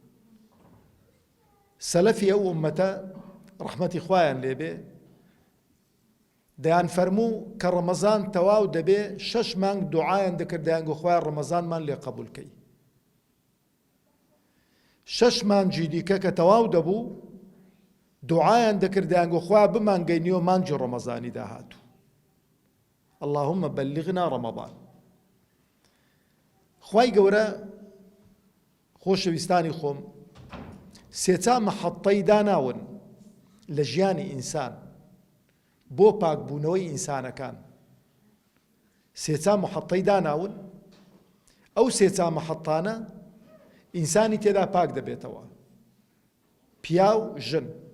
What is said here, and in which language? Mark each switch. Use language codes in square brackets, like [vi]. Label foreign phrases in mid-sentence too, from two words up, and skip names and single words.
[ckb] سەلەفی ئەو ئوممەتە ڕەحمەتی خوایان لێبێ دەیان فەرموو کە ڕەمەزان تەواو دەبێ 6 مانگ دوعایان دەکرد دەیانگو خوایان ڕەمەزانمان لێ قەبوولکەی. 6 مانجی دیکە کە تەواو دەبوو دوعایان دەکرد دەیانگو خوای بمانگەینیەوە مانجی ڕەمەزانی داهاتوو. [ar] اللهم بلغنا رمضان. [ckb] خوای گەورە خۆشەویستانی خۆم، سێچا مەحەطەی داناون لە ژیانی ئینسان بۆ پاکبوونەوەی ئینسانەکان. سێچا مەحەطەی داناون، ئەو سێچا مەحەطانە ئینسانی تێدا پاک دەبێتەوە، پیا و ژن.